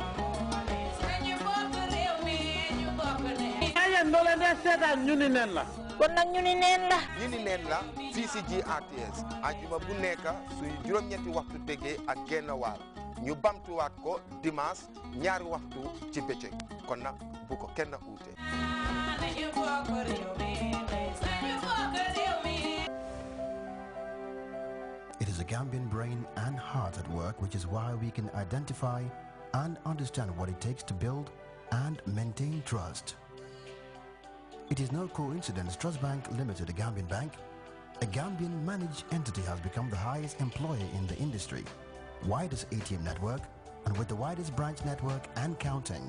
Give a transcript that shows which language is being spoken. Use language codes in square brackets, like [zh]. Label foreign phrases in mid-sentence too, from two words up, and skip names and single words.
[wo] seetaan ñu ni nen la kon nag ñu ni neen la fii si GRTS ajuma bu nekk suy juróom-ñetti waxtu tegee ak genn wàll ñu bamtuwaat ko dimanche ñaari waxtu ci bëccëg kon nag bu ko kenn uute. [en] It is a Gambian brain and heart at work, which is why we can identify and understand what it takes to build and maintain trust. It is no coincidence Trust Bank Limited, a Gambian bank, a Gambian managed entity, has become the highest employer in the industry, widest ATM network, and with the widest branch network and counting.